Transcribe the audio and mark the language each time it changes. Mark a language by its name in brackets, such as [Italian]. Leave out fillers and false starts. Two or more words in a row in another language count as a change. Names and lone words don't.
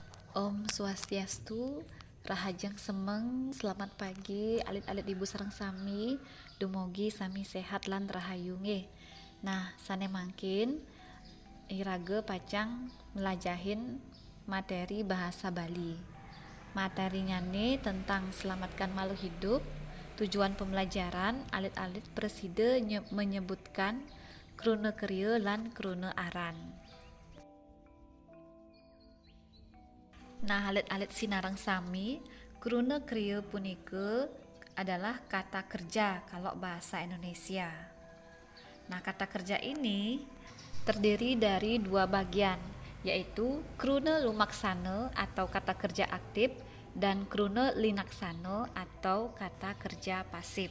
[Balinese] Om Swastiastu, Rahajang Semeng, [Indonesian] selamat pagi, [Balinese] alit-alit ibu sareng sami, dumugi sami sehat lan rahayu nggih. Nah, sane mangkin irage pacang melajahin materi bahasa Bali. [Indonesian] Materinya nih tentang selamatkan makhluk hidup. Tujuan pembelajaran [Balinese] alit-alit preside menyebutkan krune krieu lan krune aran. [Indonesian] Nah, [Balinese] alit-alit sinarang sami, krune krieu punike [Indonesian] adalah kata kerja kalau bahasa Indonesia. Nah, kata kerja ini terdiri dari dua bagian, yaitu krune lumaksana atau kata kerja aktif dan krune linaksana atau kata kerja pasif.